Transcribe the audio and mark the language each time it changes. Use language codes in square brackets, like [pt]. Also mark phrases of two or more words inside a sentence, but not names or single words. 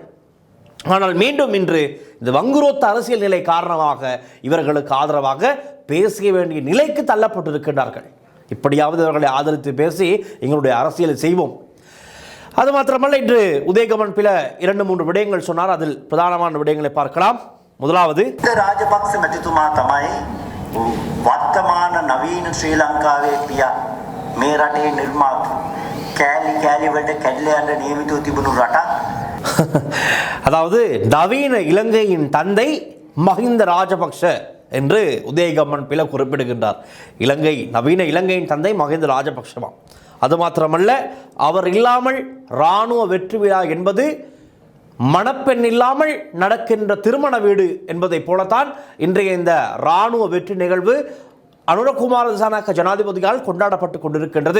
[ta] ஆனால் மீண்டும் இன்று இந்த வங்குரோத்த அரசியல் நிலை காரணமாக இவர்களுக்கு ஆதரவாக பேச வேண்டிய நிலைக்கு தள்ளப்பட்டிருக்கிறார்கள். இப்படியாவது இவர்களை ஆதரித்து பேசி எங்களுடைய அரசியலை செய்வோம். அது மாத்திரமல்ல, இன்று உதயகம்மன் பில 2-3 விடயங்கள் சொன்னார். அதில் பிரதானமான விடயங்களை பார்க்கலாம். முதலாவது, [si] ராஜபக்ச මැතිතුමා තමයි වර්තමාන නවීන ශ්‍රී ලංකාවේ පියා මේ රටේ නිර්මාතෘ කෑලි කෑලි වලට කැඩලා යන නියමිතව තිබුණු රටක්. [ta] அதாவது நவீன இலங்கையின் தந்தை மஹிந்த ராஜபக்ஷ என்று உதயகம்மன் பில குறிப்பிடுகின்றார். நவீன இலங்கையின் தந்தை மஹிந்த ராஜபக்ஷமா. அது மாத்திரமல்ல, அவர் இல்லாமல் இராணுவ வெற்றி விழா என்பது மணப்பெண் இல்லாமல் நடக்கின்ற திருமண வீடு என்பதை போலத்தான் இன்றைய இந்த இராணுவ வெற்றி நிகழ்வு அனுரகுமார திசாநாயக்க ஜனாதிபதியால் கொண்டாடப்பட்டு கொண்டிருக்கின்றது.